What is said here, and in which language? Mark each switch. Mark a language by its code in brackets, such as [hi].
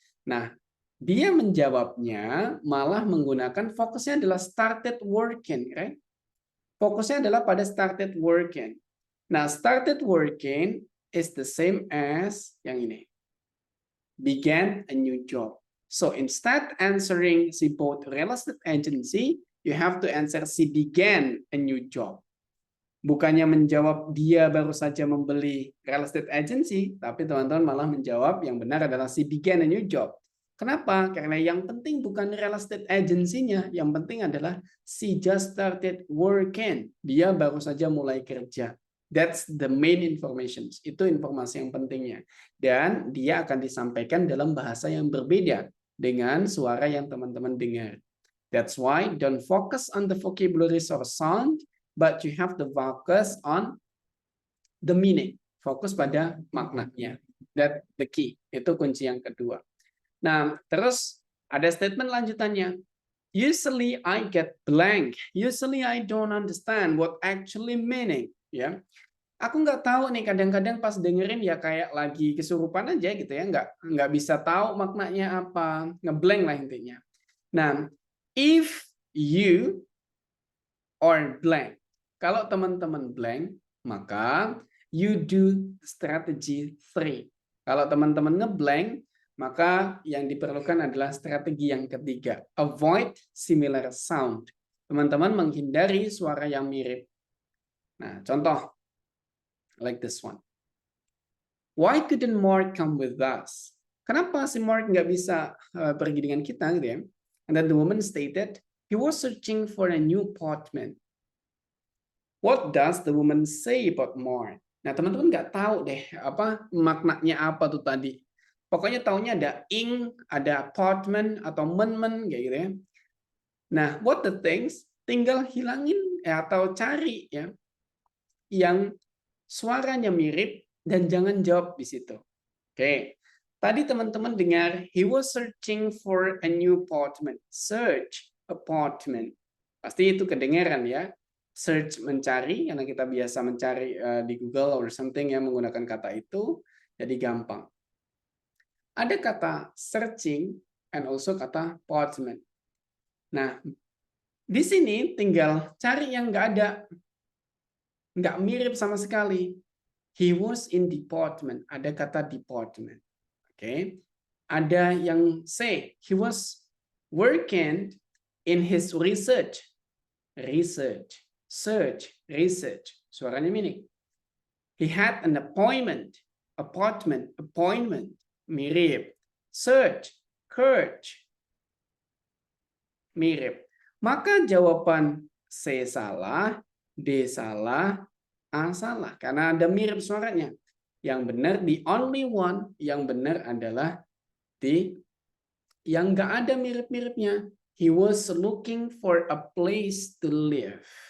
[id] Nah, dia menjawabnya malah menggunakan fokusnya adalah started working. Right? Fokusnya adalah pada started working. [en] Nah, started working is the same as [id] yang ini. [en] Began a new job. So, instead answering she bought real estate agency, you have to answer she began a new job. [id] Bukannya menjawab dia baru saja membeli real estate agency, tapi teman-teman malah menjawab yang benar adalah [en] she began a new job. [id] Kenapa? Karena yang penting bukan real estate agency-nya, yang penting adalah [en] she just started working. [id] Dia baru saja mulai kerja. [en] That's the main information. [id] Itu informasi yang pentingnya. Dan dia akan disampaikan dalam bahasa yang berbeda dengan suara yang teman-teman dengar. [en] That's why don't focus on the vocabularies or sound, but you have to focus on the meaning. [id] Fokus pada maknanya. [en] That the key. [id] Itu kunci yang kedua. Nah, terus ada statement lanjutannya. [en] Usually I get blank. Usually I don't understand what actually meaning. [id] Ya, aku nggak tahu nih. Kadang-kadang pas dengerin ya kayak lagi kesurupan aja gitu ya. Nggak bisa tahu maknanya apa. Ngeblank lah intinya. Nah, [en] if you or blank. [id] Kalau teman-teman [en] blank, maka you do strategy 3. [id] Kalau teman-teman ngeblank, maka yang diperlukan adalah strategi yang ketiga. [en] Avoid similar sound. [id] Teman-teman menghindari suara yang mirip. Nah, contoh. [en] Like this one. Why couldn't Mark come with us? [id] Kenapa si Mark nggak bisa pergi dengan kita gitu ya? [en] And then the woman stated, he was searching for a new apartment. What does the woman say about Mark? [id] Nah, teman-teman nggak tahu deh apa maknanya apa tuh tadi. Pokoknya taunya ada ing, ada apartment atau men kayak gitu ya. Nah, [en] what the things [id] tinggal hilangin atau cari ya yang suaranya mirip dan jangan jawab di situ. Oke. Tadi teman-teman dengar [en] he was searching for a new apartment. Search apartment. [id] Pasti itu kedengaran ya. Search mencari karena kita biasa mencari di Google or something yang menggunakan kata itu, jadi gampang. Ada kata searching [en] and also [id] kata apartment. Nah, di sini tinggal cari yang nggak mirip sama sekali. [en] He was in department. [id] Ada kata [en] department. Oke. [id] Ada yang [en] say he was working in his research. Research, search, research. [id] Suaranya mirip. [en] He had an appointment. Appointment, appointment. [id] Mirip. [en] Search, search. [id] Mirip. Maka jawaban C salah, D salah, A salah. Karena ada mirip suaranya. Yang benar, [en] the only one [id] yang benar adalah D. Yang nggak ada mirip-miripnya. [en] He was looking for a place to live.